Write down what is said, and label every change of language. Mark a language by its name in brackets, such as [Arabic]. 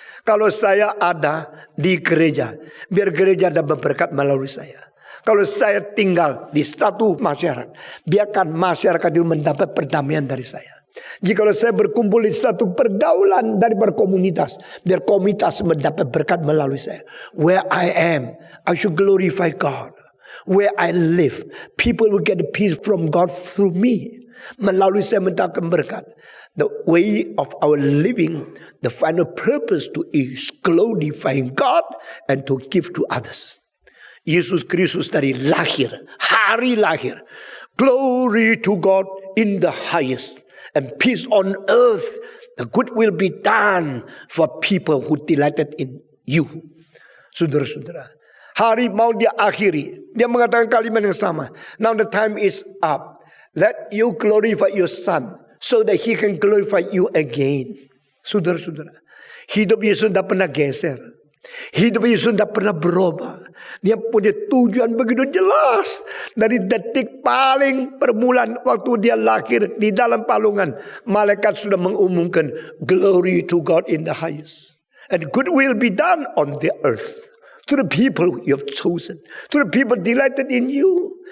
[Indonesian] Kalau saya ada di gereja, biar gereja dapat berkat melalui saya. Kalau saya tinggal di satu masyarakat, biarkan masyarakat itu mendapat perdamaian dari saya. Jika saya berkumpul di satu pergaulan dari berkomunitas, biar komunitas mendapat berkat melalui saya. [English] Where I am, I should glorify God. Where I live, people will get peace from God through me. [Indonesian] Melalui saya mendapatkan berkat. [English] The way of our living, the final purpose to is glorifying God and to give to others. [Indonesian] Yesus Kristus dari lahir, hari lahir. [English] Glory to God in the highest. And peace on earth. The good will be done for people who delighted in you. [Indonesian] Saudara-saudara, hari mau dia akhiri. Dia mengatakan kalimat yang sama. [English] Now the time is up. Let you glorify your Son, so that He can glorify you again. [Indonesian] Saudara-saudara, hidup Yesus tidak pernah geser. Hidup Yesus tidak pernah berubah. Dia punya tujuan begitu jelas. Dari detik paling permulaan waktu dia lahir di dalam palungan, malaikat sudah mengumumkan [English] glory to God in the highest, and good will be done on the earth to the people you have chosen, to the people delighted in you.